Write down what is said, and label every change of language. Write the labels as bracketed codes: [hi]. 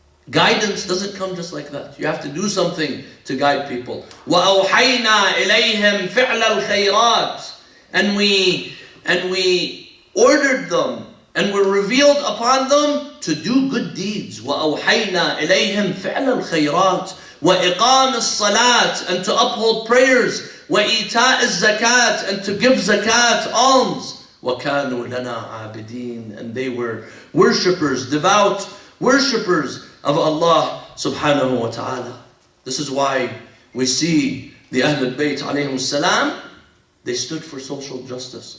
[en] Guidance doesn't come just like that. You have to do something to guide people. [ar] وَأَوْحَيْنَا إِلَيْهِمْ فِعْلَ الْخَيْرَاتِ, [en] and we ordered them and were revealed upon them to do good deeds. [ar] وَأَوْحَيْنَا إِلَيْهِمْ فِعْلَ الْخَيْرَاتِ وَإِقَامِ الصَّلَاةِ, [en] and to uphold prayers. [ar] وَإِيتَاءِ الزَّكَاةِ, [en] and to give zakat, alms. [ar] وَكَانُوا لَنَا عَابِدِينَ, [en] and they were worshippers, devout worshippers of Allah subhanahu wa ta'ala. This is why we see the Ahlul Bayt alayhim salam, they stood for social justice.